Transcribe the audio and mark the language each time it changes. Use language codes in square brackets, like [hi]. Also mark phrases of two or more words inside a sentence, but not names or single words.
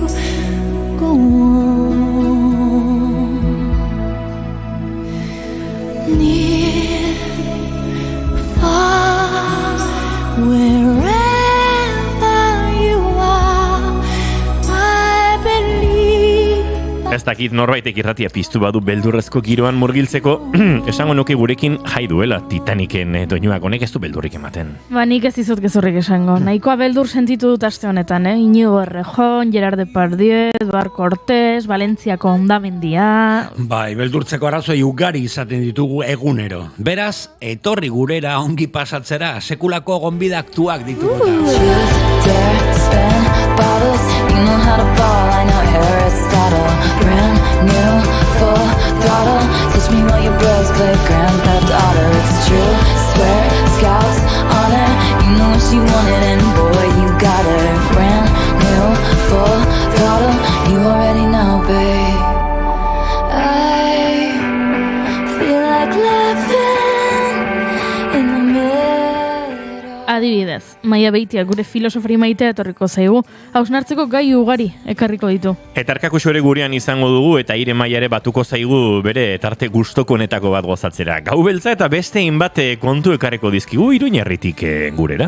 [en] Go on. Near, far, wherever you are, I believe. [eu] Ez dakit norbaitek irratia piztu badu beldurrezko giroan murgiltzeko, esango nuke gurekin jai duela Titaniken doinuak, honek ez du beldurrik ematen. Nik ez dizut gezurrik esango. Nahikoa beldur sentitu dut aste honetan, Iñigo Errejón, Gerard Depardieu, Eduard Cortés, Valentziako Hondamendia. Bai, beldurtzeko arrazoi ugari izaten ditugu egunero. Beraz, etorri gurera ongi pasatzera, sekulako gonbidaktuak ditugu. [en] Bottles, you know how to ball, I know Aristotle. Brand new, full throttle. Touch me while your bros play Grand Theft Auto. It's true, swear, scouts, honor. You know what she wanted and boy, you got her. Brand new, full throttle. You already know, babe. I feel like living in the middle. [eu] Adibidez, Maia Beitia gure filosofari maitea etorriko zaigu, hausnartzeko gai ugari ekarriko ditu. Eta Arkakuxu ere gurean izango dugu eta Ire Maia ere batuko zaigu bere tarte gustokonetako bat gozatzera. Gau beltza eta beste hainbat kontu ekarriko dizkigu Iruñerritik gurera.